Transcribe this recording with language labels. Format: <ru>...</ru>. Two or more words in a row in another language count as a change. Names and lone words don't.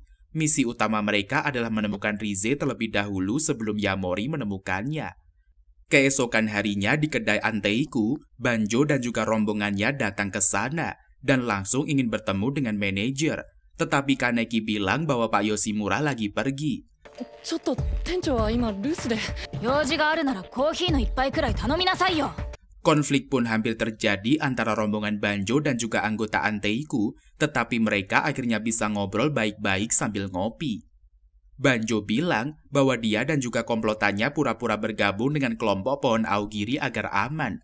<id>Misi utama mereka adalah menemukan Rize terlebih dahulu sebelum Yamori menemukannya. Keesokan harinya di kedai Anteiku, Banjo dan juga rombongannya datang ke sana dan langsung ingin bertemu dengan manajer. Tetapi Kaneki bilang bahwa Pak Yoshimura lagi pergi.</id> <ja>ちょっと店長は今留守で。用事があるならコーヒーの一杯くらい頼みなさいよ。</ja> <id>Konflik pun hampir terjadi antara rombongan Banjo dan juga anggota Anteiku, tetapi mereka akhirnya bisa ngobrol baik-baik sambil ngopi. Banjo bilang bahwa dia dan juga komplotannya pura-pura bergabung dengan kelompok pohon Aogiri agar aman.</id>